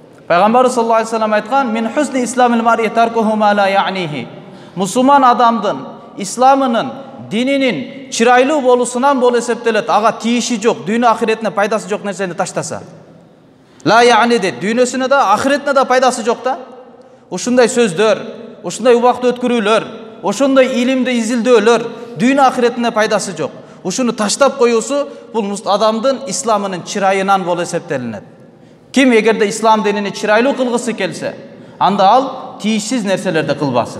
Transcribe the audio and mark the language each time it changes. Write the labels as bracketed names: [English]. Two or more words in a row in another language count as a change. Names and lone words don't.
[Kyrgyz] Пайгамбарыбыз [Arabic] صلى الله عليه وسلم [Kyrgyz] айткан: [Arabic] "من حسن إسلام المرء تركه ما لا يعنيه." [Kyrgyz] Мусулман адамдын исламынын, дининин чырайлуу болуусунан болуп эсептелет. Ага тийиши жок, дүйнө ахиретине пайдасы жок нерсени таштаса. [Arabic] لا يعني [Kyrgyz] дейт, дүйнөсүнө да, ахиретине да пайдасы жок да. Ушундай сөздөр, ушундай убакыт өткөрүүлөр, ошондой илимди изилдөөлөр дүйнө ахиретине пайдасы жок. Ушуну таштап коюусу бул адамдын исламынын чырайынан болуп эсептелинет. Ким эгерде ислам динини чырайлуу кылгысы келсе, анда ал тийишсиз нерселерди кылбасын.